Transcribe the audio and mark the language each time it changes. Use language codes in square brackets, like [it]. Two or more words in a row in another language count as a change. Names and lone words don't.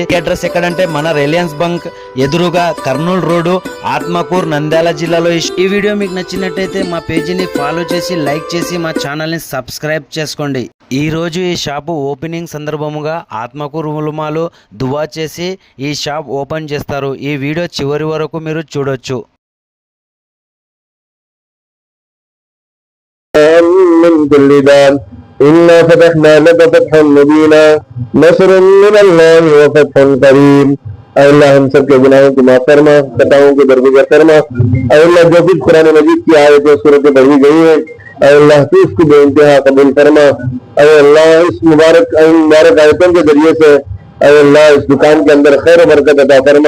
[te] ఈ అడ్రస్ ఎక్కడంటే మన రిలయన్స్ బంక్ ఎదురుగా కర్నూలు రోడ్డు, ఆత్మకూరు, నంద్యాల జిల్లాలో. ఈ వీడియో మీకు నచ్చినట్టయితే మా పేజీని ఫాలో చేసి లైక్ చేసి మా ఛానల్ ని సబ్స్క్రైబ్ చేసుకోండి. ఈ రోజు ఈ [en] shop opening [te] సందర్భముగా ఆత్మకూరు ఉలమాలు దువా చేసి ఈ [en] shop open [te] చేస్తారు. ఈ వీడియో చివరి వరకు మీరు చూడొచ్చు. [ar] من كل دان إنا فتحنا لك فتحا مبينا نصر من الله وفتح قريب. [ur] اے اللہ ہم سب کے گناہوں کو معاف فرما, خطاؤں کو درگزر فرما. اے اللہ جو کچھ قرآن مجید کی آیتیں سورتیں پڑھی گئی ہیں اے اللہ تو اس کو بے انتہا قبول فرما. اے اللہ اس مبارک آیتوں کے ذریعے سے اے اللہ اس دکان کے اندر خیر و برکت عطا فرما.